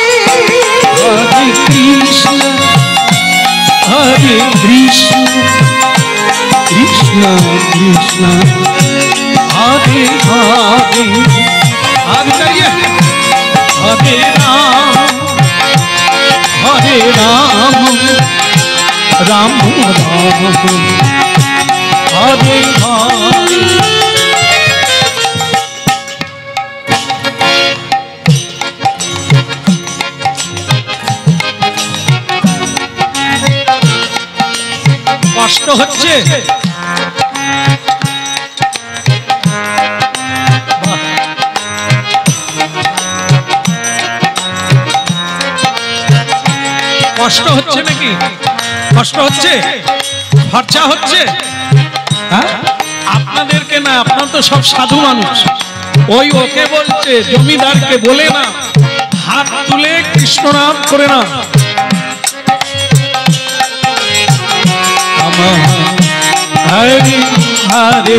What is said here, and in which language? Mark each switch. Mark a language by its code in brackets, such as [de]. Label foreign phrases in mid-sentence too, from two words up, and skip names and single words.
[sa] हरे कृष्ण, हरे कृष्ण, कृष्ण कृष्ण, हरे हरे, हरे हरे, हरे राम, राम राम, हरे हरे। [bn] কষ্ট হচ্ছে? কষ্ট হচ্ছে নাকি? কষ্ট হচ্ছে? খরচা হচ্ছে? হ্যাঁ, আপনাদেরকে না, আপনার তো সব সাধু মানুষ। ওকে বলছে, জমিদারকে বলে না, হাত তুলে কৃষ্ণ নাম করে না। [sa] হরে হরে,